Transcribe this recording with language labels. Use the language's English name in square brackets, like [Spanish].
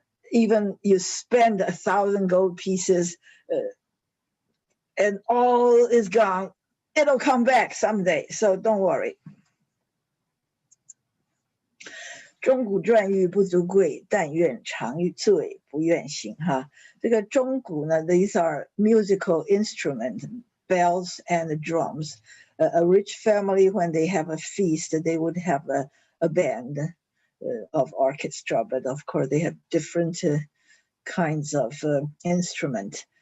[English] Even you spend 1,000 gold pieces and all is gone, it'll come back someday, so don't worry. [Chinese] 钟鼓馔玉不足贵，但愿长欲醉，不愿醒。这个钟鼓呢 [English] these are musical instruments, bells and drums. A rich family, when they have a feast, they would have a band of orchestra, but of course they have different kinds of instruments.